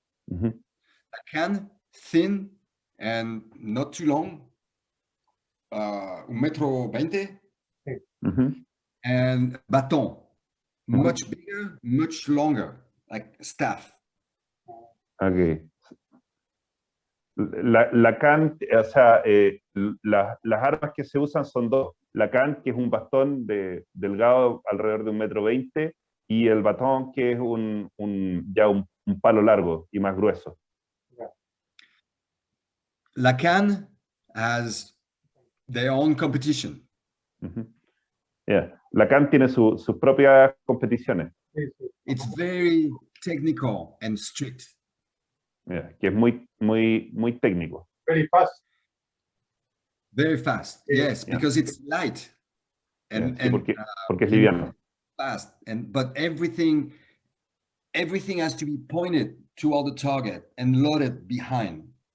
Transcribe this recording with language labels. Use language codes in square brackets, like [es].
[en] Lacan, thin and not too long, 1.20 m, and baton, much bigger, much longer, like staff. Okay. [es] Lacan, o sea, las armas que se usan son dos. Lacan, que es un bastón delgado alrededor de 1,20 m, y el batón, que es un palo largo y más grueso. [en] Lacan has their own competition. [es] Lacan tiene sus propias competiciones. [en] It's very technical and strict. [es] Que es muy técnico. [en] Very fast. Very fast, yes, because it's light. And [es] porque es liviano. [en] Fast, but everything has to be pointed toward the target and loaded behind.